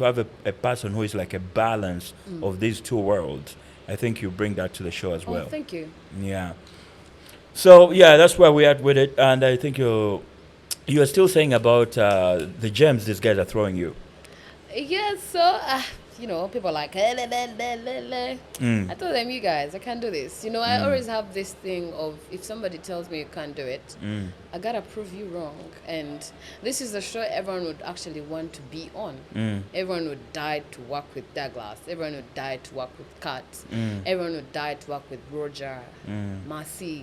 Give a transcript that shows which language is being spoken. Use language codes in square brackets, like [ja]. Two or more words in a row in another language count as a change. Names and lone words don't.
[en] To have a person who is like a balance of these two worlds, I think you bring that to the show as Oh, well. thank you. Yeah. So yeah, that's where we're at with it, and I think you are still saying about the gems these guys are throwing you. Yeah, so, people are like, "Eh, le, le, le, le, le." I told them, you guys, I can't do this. I always have this thing of if somebody tells me you can't do it, I gotta prove you wrong. And this is a show everyone would actually want to be on. Everyone would die to work with Douglas. Everyone would die to work with Kat. Everyone would die to work with Roger, Marcy.